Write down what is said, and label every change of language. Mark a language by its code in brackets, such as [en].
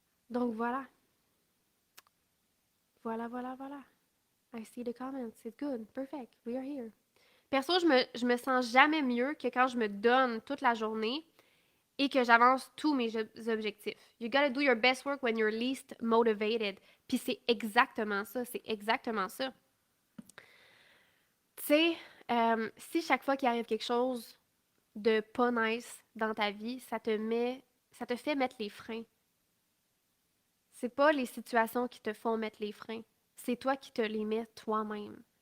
[fr] Donc voilà. [en] Voilà. I see the comments. It's good. Perfect. We are here. [fr] Perso, je me sens jamais mieux que quand je me donne toute la journée et que j'avance tous mes objectifs. [en] You gotta do your best work when you're least motivated. [fr] Puis c'est exactement ça. C'est exactement ça. Tu sais, si chaque fois qu'il arrive quelque chose de pas nice dans ta vie, ça te fait mettre les freins. C'est pas les situations qui te font mettre les freins. C'est toi qui te les mets toi-même.